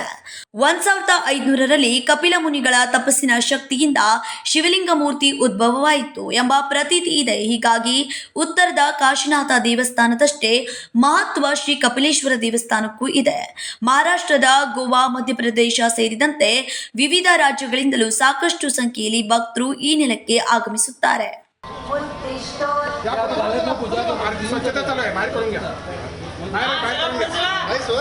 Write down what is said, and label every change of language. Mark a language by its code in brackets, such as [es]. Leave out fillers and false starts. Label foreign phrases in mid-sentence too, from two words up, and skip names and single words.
[kn] 1500ರಲ್ಲಿ ಕಪಿಲ ಮುನಿಗಳ ತಪಸ್ಸಿನ ಶಕ್ತಿಯಿಂದ ಶಿವಲಿಂಗ ಮೂರ್ತಿ ಉದ್ಭವವಾಯಿತು ಎಂಬ ಪ್ರತೀತಿ ಇದೆ. ಹೀಗಾಗಿ ಉತ್ತರದ ಕಾಶಿನಾಥ ದೇವಸ್ಥಾನದಷ್ಟೇ ಮಹತ್ವ ಶ್ರೀ ಕಪಿಲೇಶ್ವರ ದೇವಸ್ಥಾನಕ್ಕೂ ಇದೆ. ಮಹಾರಾಷ್ಟ್ರದ ಗೋವಾ, ಮಧ್ಯಪ್ರದೇಶ ಸೇರಿದಂತೆ ವಿವಿಧ ರಾಜ್ಯಗಳಿಂದಲೂ ಸಾಕಷ್ಟು ಸಂಖ್ಯೆಯಲ್ಲಿ ಭಕ್ತರು ಈ ನೆಲಕ್ಕೆ ಆಗಮಿಸುತ್ತಾರೆ. [mr] स्वच्छता चालू आहे, बाहेर करून घ्या, बाहेर करून घ्या.